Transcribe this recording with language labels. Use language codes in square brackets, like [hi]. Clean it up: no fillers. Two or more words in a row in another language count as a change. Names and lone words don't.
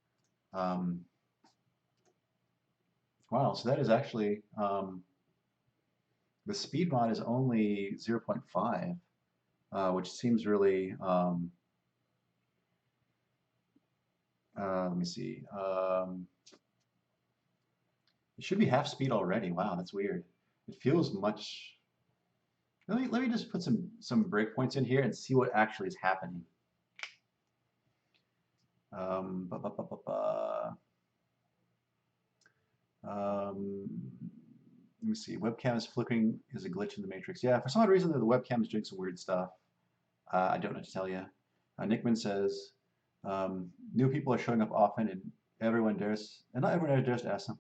[en] Wow, so that is actually, the speed mod is only 0.5, which seems really, let me see. It should be half speed already. Wow, that's weird. It feels much. Let me just put some breakpoints in here and see what actually is happening. Um, ba, ba, ba, ba, ba. Let me see. Webcam is flickering is a glitch in the matrix. Yeah, for some odd reason the webcam is doing some weird stuff. I don't know what to tell you. Nickman says new people are showing up often, and not everyone dares to ask them.